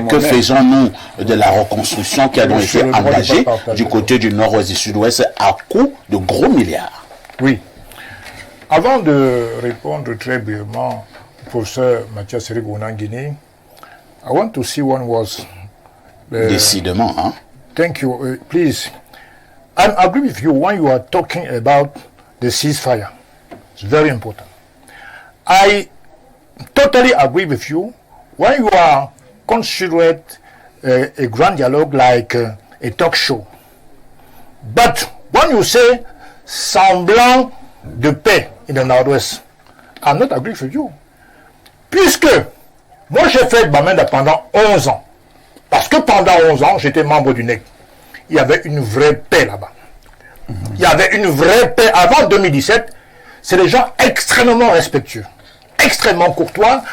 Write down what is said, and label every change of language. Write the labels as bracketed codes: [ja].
[fr] Que faisons-nous de la reconstruction qui a donc été engagée du côté du nord-ouest et du sud-ouest à coût de gros milliards? Oui. Avant de répondre très brièvement au professeur Mathias Eric Owonang, [en] I want to see one was [fr] Décidément, hein. [en] Thank you. Please, I agree with you when you are talking about the ceasefire. It's very important. I totally agree with you when you are considered a grand dialogue like a talk show. But when you say [fr] semblant de paix [en] in the Nord-Ouest, I'm not agree with you. [fr] Puisque moi j'ai fait Bamenda pendant 11 ans. Parce que pendant 11 ans, j'étais membre du NEC. Il y avait une vraie paix là-bas. Il y avait une vraie paix. Avant 2017, c'est des gens extrêmement respectueux, extrêmement courtois.